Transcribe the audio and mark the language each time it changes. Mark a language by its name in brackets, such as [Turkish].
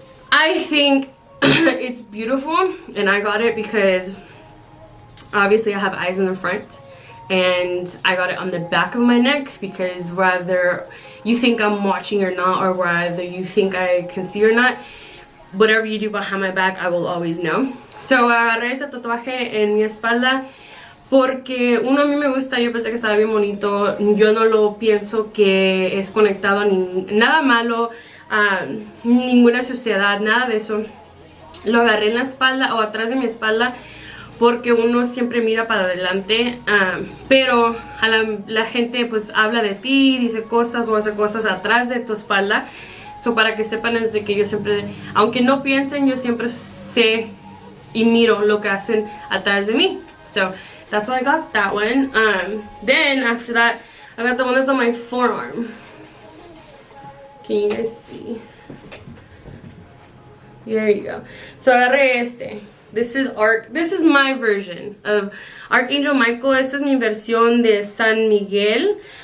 [English] I think it's beautiful, and I got it because obviously I have eyes in the front, and I got it on the back of my neck because whether you think I'm watching or not, or whether you think I can see or not, whatever you do behind my back, I will always know. [Spanish] So agarré ese tatuaje en mi espalda porque uno, a mí me gusta, yo pensé que estaba bien bonito, yo no lo pienso que es conectado a nada malo, a ninguna sociedad, nada de eso. Lo agarré en la espalda o atrás de mi espalda porque uno siempre mira para adelante, pero a la gente pues habla de ti, dice cosas o hace cosas atrás de tu espalda. So para que sepan es de que yo siempre, aunque no piensen, yo siempre sé y miro lo que hacen atrás de mí. [English] So that's why I got that one. Then after that, I got the one that's on my forearm. Can you guys see? There you go. [Spanish] So agarré este. [English] This is my version of Archangel Michael. [Spanish] Esta es mi versión de San Miguel.